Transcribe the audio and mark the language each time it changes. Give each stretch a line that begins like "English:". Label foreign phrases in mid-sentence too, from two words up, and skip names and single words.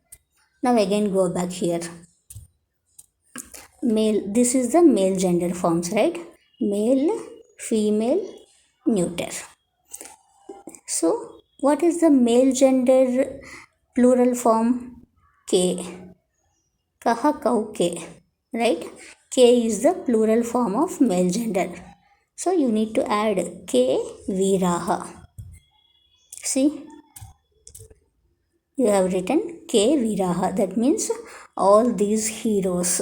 English: Now again go back here. Male, this is the male gender forms, right? Male, female, neuter. So what is the male gender plural form? K. Kaha kau ke, right? K is the plural form of male gender. So you need to add K Viraha. See, you have written K Viraha. That means all these heroes.